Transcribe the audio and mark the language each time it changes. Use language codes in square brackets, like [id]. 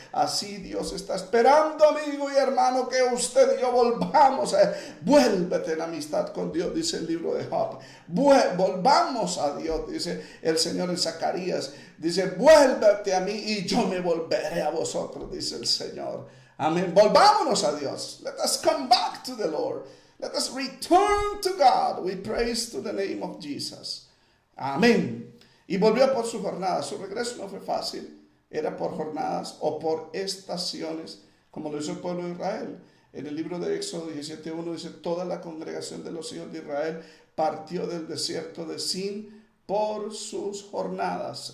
[es] Así Dios está esperando, amigo y hermano, que usted y yo volvamos a Él. Vuélvete en amistad con Dios, dice el libro de Job. Volvamos a Dios, dice el Señor en Zacarías. Dice, vuélvete a mí y yo me volveré a vosotros, dice el Señor. Amén. Volvámonos a Dios. [en] Let us come back to the Lord. Let us return to God. We praise to the name of Jesus. [es] Amén. Y volvió por su jornada. Su regreso no fue fácil. Era por jornadas o por estaciones, como lo hizo el pueblo de Israel. En el libro de Éxodo 17:1 dice, toda la congregación de los hijos de Israel partió del desierto de Sin por sus jornadas.